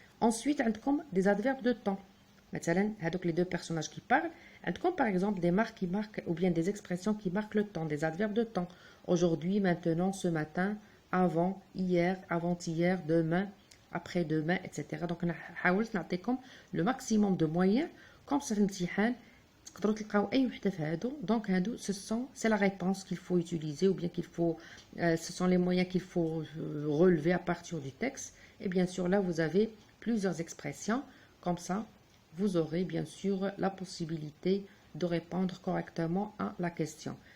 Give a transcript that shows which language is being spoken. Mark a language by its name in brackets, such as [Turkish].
[French] Ensuite, [Arabic] عندكم [French] des adverbes de temps. [Arabic] مثلا هذوك [French] les deux personnages qui parlent. [Arabic] عندكم [French] par exemple des marques qui marquent ou bien des expressions qui marquent le temps, des adverbes de temps. Aujourd'hui, maintenant, ce matin, avant, hier, avant-hier, demain, après-demain, etc. Donc, on a [Arabic] حاولت نعطيكم [French] le maximum de moyens comme ça [Arabic] في الامتحان تقدروا تلقاو اي وحده في هادو. [French] Donc [Arabic] هادو [French] c'est la réponse qu'il faut utiliser ou bien qu'il faut ce sont les moyens qu'il faut relever à partir du texte. Et bien sûr là vous avez plusieurs expressions comme ça vous aurez bien sûr la possibilité de répondre correctement à la question.